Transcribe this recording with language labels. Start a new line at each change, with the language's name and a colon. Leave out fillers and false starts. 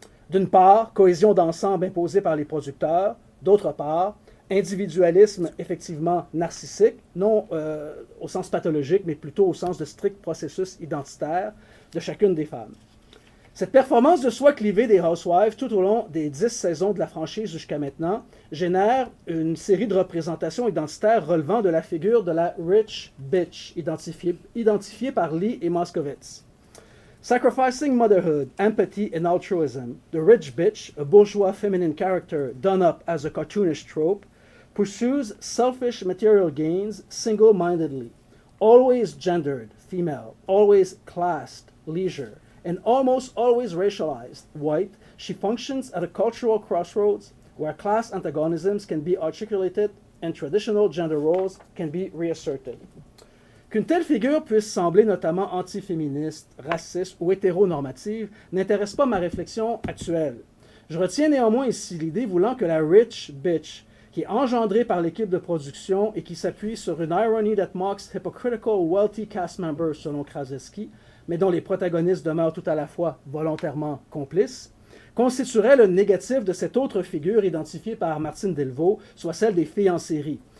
French: D'une part, cohésion d'ensemble imposée par les producteurs. D'autre part, individualisme effectivement narcissique, non au sens pathologique, mais plutôt au sens de strict processus identitaire de chacune des femmes. Cette performance de soi clivée des Housewives tout au long des 10 saisons de la franchise jusqu'à maintenant génère une série de représentations identitaires relevant de la figure de la rich bitch, identifiée par Lee et Moskowitz.
English: Sacrificing motherhood, empathy, and altruism, the rich bitch, a bourgeois feminine character done up as a cartoonish trope, pursues selfish material gains single-mindedly, always gendered, female, always classed, leisure, and almost always racialized, white. She functions at a cultural crossroads where class antagonisms can be articulated and traditional gender roles can be reasserted.
French: Qu'une telle figure puisse sembler notamment antiféministe, raciste ou hétéronormative n'intéresse pas ma réflexion actuelle. Je retiens néanmoins ici l'idée voulant que la rich bitch, qui est engendrée par l'équipe de production et qui s'appuie sur une
English: irony that mocks hypocritical wealthy cast members
French: selon Krasinski, mais dont les protagonistes demeurent tout à la fois volontairement complices, constituerait le négatif de cette autre figure identifiée par Martine Delvaux, soit celle des filles en série.